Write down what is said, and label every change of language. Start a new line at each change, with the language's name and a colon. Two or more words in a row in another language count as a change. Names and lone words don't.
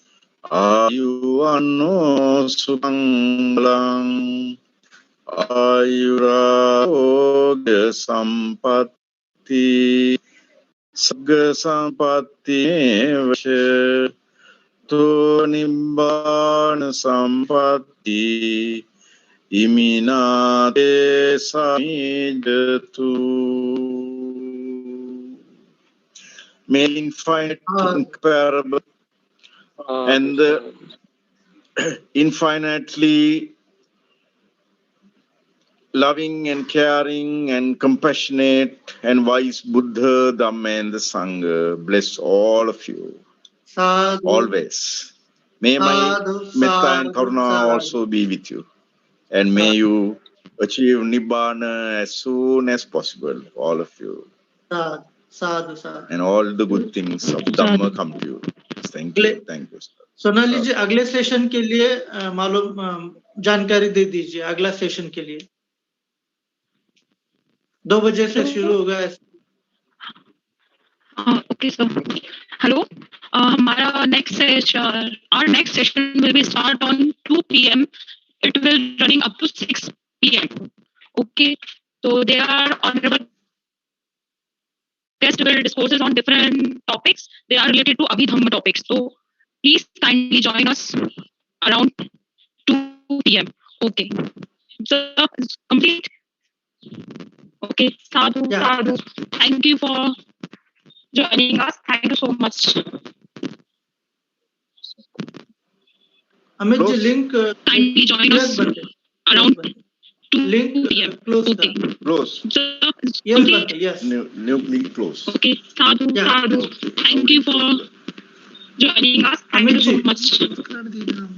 Pali: Ayuano Sumanglang Ayurarogya Sampatti Sagga Sampatti Vasha To Nibbana Sampatti Iminate Samijatu.
English: may infinite, incomparable, and infinitely loving and caring and compassionate and wise Buddha, Dhamma, and the Sangha bless all of you Sadhu, always. May my sadhu, metta and sadhu, karuna sadhu. also be with you, and may you achieve nibbana as soon as possible, all of you,
Pali: Sadhu, sadhu, sadhu.
English: and all the good things of Dhamma come to you. Thank you, thank you, sir.
Hindi: सोनाली जी अगले सेशन के लिए मालूम जानकारी दे दीजिए अगला सेशन के लिए 2 बजे से शुरू होगा
English: Okay, so hello. Our next session will be start on 2 p.m. It will running up to 6 p.m. Okay, so there are honorable guest will discourses on different topics. They are related to Abhidhamma topics. So please kindly join us around 2 p.m. Okay, so it's complete. Okay,
Pali: sadhu, sadhu.
English: Thank you for joining us. Thank you so much.
Hindi: अमित जी लिंक
English: Kindly join us around 2 p.m. क्लोज Okay. Close. So it's यस complete. बनते यस Nuclear close. Okay,
Pali: sadhu, sadhu.
English: Thank you for joining us. Thank you so much.